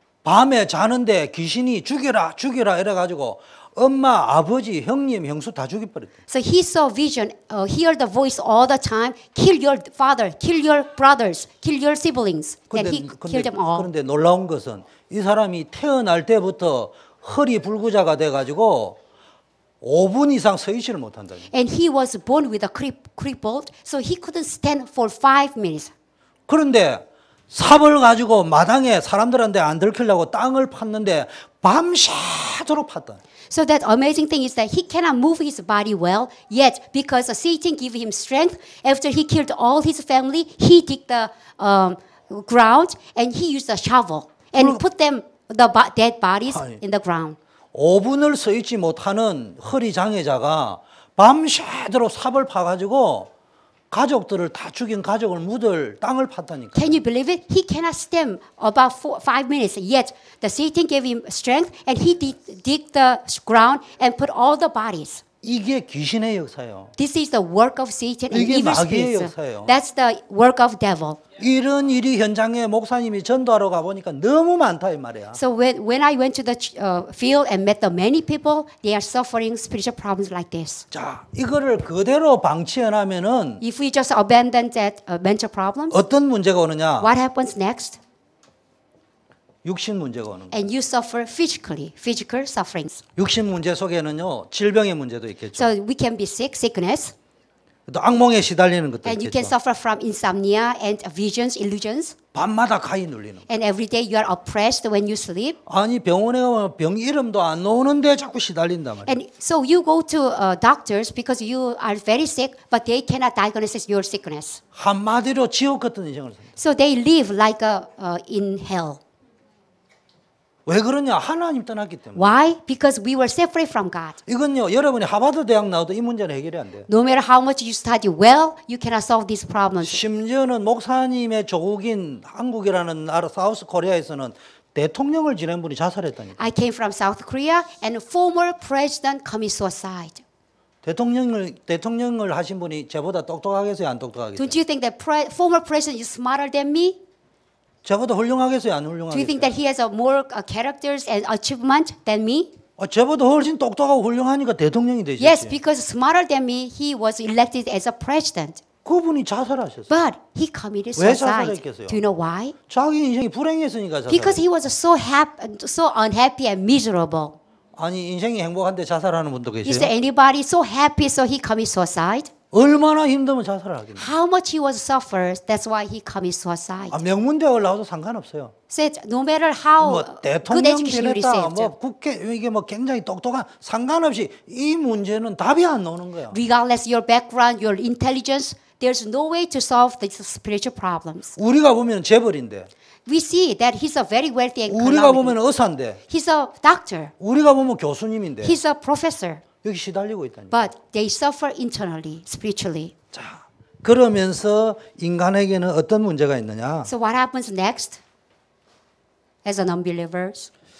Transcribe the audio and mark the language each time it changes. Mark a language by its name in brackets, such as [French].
[Korean] 밤에 자는데 귀신이 죽여라 이래가지고 엄마, 아버지, 형님, 형수 다 죽여버렸대. [English] So he saw vision, hear the voice all the time. Kill your father, kill your brothers, kill your siblings. Then he killed them all. [Korean] 그런데 놀라운 것은 이 사람이 태어날 때부터 허리 불구자가 돼가지고 5분 이상 서 있지를 못한다. [English] And he was born with a crippled, so he couldn't stand for 5 minutes. [Korean] 그런데 삽을 가지고 마당에 사람들한테 안 들키려고 땅을 팠는데 밤새도록 팠다. [English] So that amazing thing is that he cannot move his body well, yet because Satan gave him strength, after he killed all his family, he dig the ground and he used a shovel and put them, the dead bodies in the ground. [Korean] 5분을 서 있지 못하는 허리 장애자가 밤새도록 삽을 파가지고 가족들을 다 죽인 가족을 묻을 땅을 팠다니까. [English] Can you believe it? He cannot stand about 5 minutes, yet the Satan gave him strength and he dig the ground and put all the bodies. [Korean] 이게 귀신의 역사예요. [English] This is the work of Satan and [Korean] 이게 [English] evil [Korean] 마귀의 [English] spirits. [Korean] 역사예요. [English] That's the work of devil. [Korean] 이런 일이 현장에 목사님이 전도하러 가보니까 너무 많다 이 말이야. [English] So when I went to the field and met the many people, they are suffering spiritual problems like this. [Korean] 자, 이거를 그대로 방치해놔면은 [English] If we just abandon that mental problems, [Korean] 어떤 문제가 오느냐? [English] what happens next? [Korean] 육신 문제가 오는 거예요. [English] And you suffer physically, physical sufferings. [Korean] 육신 문제 속에는요, 질병의 문제도 있겠죠. [English] So we can be sick, sickness, [Korean] 또 악몽에 시달리는 것도 [English] and you can [Korean] 있겠죠. [English] suffer from insomnia and visions, illusions. [Korean] 밤마다 가위 눌리는 거. [English] And every day you are oppressed when you sleep. [Korean] 아니 병원에 가면 병 이름도 안 나오는데 자꾸 시달린단 말이야. [English] And so you go to doctors because you are very sick, but they cannot diagnose your sickness. [Korean] 한마디로 지옥 같은 인생을 삽니다. [English] So they live like in hell. [Korean] 왜 그러냐? 하나님 떠났기 때문에. [English] Why? Because we were separate from God. [Korean] 이건요, 여러분이 하버드 대학 나와도 이 문제는 해결이 안 돼요. [English] No matter how much you study well, you cannot solve these problems. [Korean] 심지어는 목사님의 조국인 한국이라는 나라 사우스 코리아에서는 대통령을 지낸 분이 자살했다니까. [English] I came from South Korea, and former president committed suicide. [Korean] 대통령을 하신 분이 저보다 똑똑하겠어요, 안 똑똑하겠어요? [English] Don't you think that former president is smarter than me? [Korean] 저보다 훌륭하겠어요, 안 [English] Do you [Korean] 훌륭하겠어요? [English] think that he has more characters and achievement than me? [Korean] 저보다 훨씬 똑똑하고 훌륭하니까 대통령이 되셨지. [English] Yes, because smarter than me, he was elected as a president. [Korean] 그분이 자살하셨어요. [English] But he committed [Korean] 왜 [English] suicide. [Korean] 자살했겠어요? [English] Do you know why? [Korean] 자기 인생이 불행했으니까 [English] Because [Korean] 자살. [English] he was so unhappy and miserable. [Korean] 아니 인생이 행복한데 자살하는 분도 [English] Is there [Korean] 계세요? [English] anybody so happy so he commit suicide? [Korean] 얼마나 힘들면 자살을 하겠냐? [English] How much he was suffers, that's why he commit suicide. [Korean] 명문대학을 나와도 상관없어요. [English] Said no matter how [Korean] 뭐 [English] good [Korean] 대통령 [English] education you [Korean] 되겠다, [English] received, [Korean] 뭐 국회 이게 뭐 굉장히 똑똑한 상관없이 이 문제는 답이 안 나오는 거야. [English] regardless your background, your intelligence, there's no way to solve these spiritual problems. [Korean] 우리가 보면 재벌인데, [English] We see that he's a very wealthy and [Korean] 우리가 [English] economic. [Korean] 보면 의사인데, [English] He's a doctor. [Korean] 우리가 보면 교수님인데 [English] He's a professor. [Korean] 여기 시달리고 있다니. [English] But they suffer internally, spiritually. [Korean] 자, 그러면서 인간에게는 어떤 문제가 있느냐? [English] So what happens next as an unbelievers?